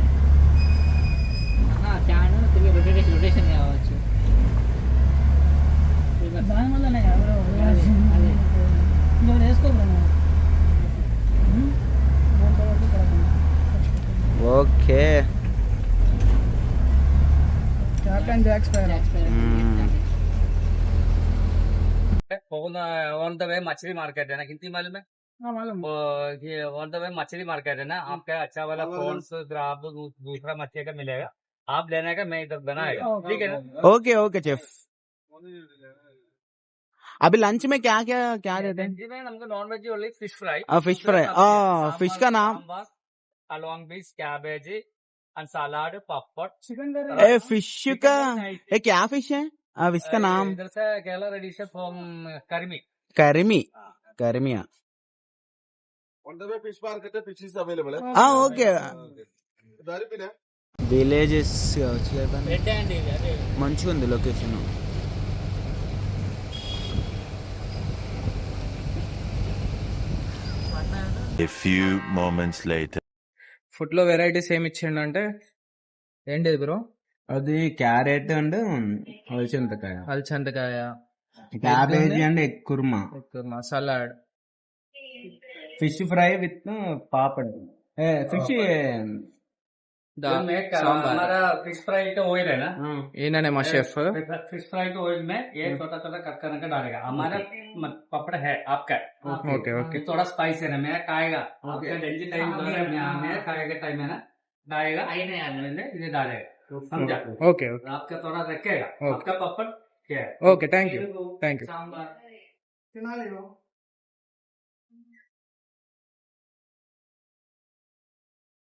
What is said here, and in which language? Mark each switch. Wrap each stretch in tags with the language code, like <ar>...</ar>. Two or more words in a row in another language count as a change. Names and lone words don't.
<te>రొటేషన్ కావచ్చు. ఓకే.</te> <hi>कैप्टन जैक स्पैरो.</hi> <en>on the way</en> <hi>मछली मार्केट है ना, कितनी मालूम है? हाँ मालूम. ये</hi> <en>on the way</en> <hi>मछली मार्केट है ना, आपका अच्छा वाला प्रॉन्स, ग्राब, दूसरा मछली का मिलेगा. आप लेने का, मैं इधर बनाएगा. ठीक है ना?</hi> <en>okay okay chef.</en> <hi>अभी लंच में क्या क्या क्या देते हैं? लंच में हमको</hi> <en>non veg only fish fry. fish fry.</en> <hi>फिश का नाम?</hi> <en>along with cabbage and salad, papad, chicken.</en> <hi>ए फिश का ये क्या फिश है? फिश का नाम? इधर से केरला</hi> <en>dish from</en> <hi>करमी. करमी. करमिया.</hi> <en>On the way fish market, fish is available.</en> <te>ఓకే. విలేజెస్ మంచిగా ఉంది లొకేషన్.</te> <en>A few moments later.</en> <te>ఫుడ్ లో వెరైటీస్ ఏమి ఇచ్చిండంటే ఏంటిది బ్రో? అది</te> <en>carrot and</en> <te>అలచంతకాయ, అలచంతకాయ,</te> <en>cabbage and egg</en> <te>కుర్మా, సలాడ్,</te> <en>fish fry with papad, fish</en> <hi>हमारा</hi> <en>fish fry</en> <hi>का ऑयल है ना,</hi> <te>ఈయననే మా షెఫ్.</te> <en>fish fry</en> <hi>के ऑयल में ये छोटा छोटा कट करके डालेगा. हमारा पापड़ है आपका.</hi> <en>okay okay.</en> <hi>थोड़ा स्पाइस है ना, मेरा खाएगा. आपका</hi> <en>daily time</en> <hi>मेरा खाएगा टाइम है ना, डालेगा इधर डालेगा. समझा?</hi> <en>okay okay.</en> <hi>आपका थोड़ा रखेगा. आपका पापड़ क्या है?</hi> <en>okay thank you.</en> <hi>सांबर</hi> <te>తినాలి.</te>